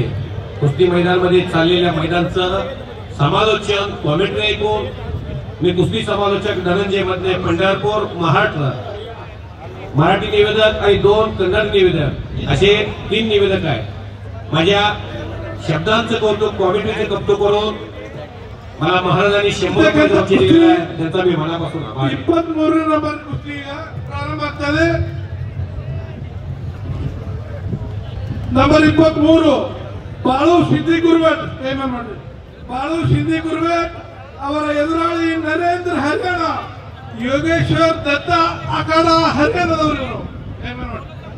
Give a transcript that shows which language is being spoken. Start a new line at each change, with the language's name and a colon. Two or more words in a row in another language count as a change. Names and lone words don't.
Marathi: कुस्ती मैदानामध्ये चाललेल्या मैदानचं समालोचन, कॉमेंट्री ऐकून मी कुस्ती समालोचक धनंजय मधले पंढरपूर महाराष्ट्र मराठी निवेदक आणि 2 कन्नड निवेदक असे 3 निवेदक आहेत. माझ्या शब्दांचं कौतुक, कॉमेंट्रीचं कौतुक करून मला महाराजांनी 100 दिलेला आहे, त्याचा मी मनापासून आभार.
Kannada: 23 ನಂಬರ್ ಕುಸ್ತಿ ಪ್ರಾರಂಭ ಆಗ್ತದೆ. ನಂಬರ್ 23 ಬಾಳು ಸಿದ್ದಿ ಗುರುವೇಟ್ ಪೇಮೆಂಟ್ ಮಾಡಿ. ಬಾಳು ಸಿದ್ದಿ ಗುರುವೇಟ್ ಅವರ ಎದುರಾಳಿ ನರೇಂದ್ರ ಹರಿಯಾಣ, ಯೋಗೇಶ್ವರ್ ದತ್ತ ಅಖಾಡ ಹರಿಯಾಣದವರು ಪೇಮೆಂಟ್ ಮಾಡಿ.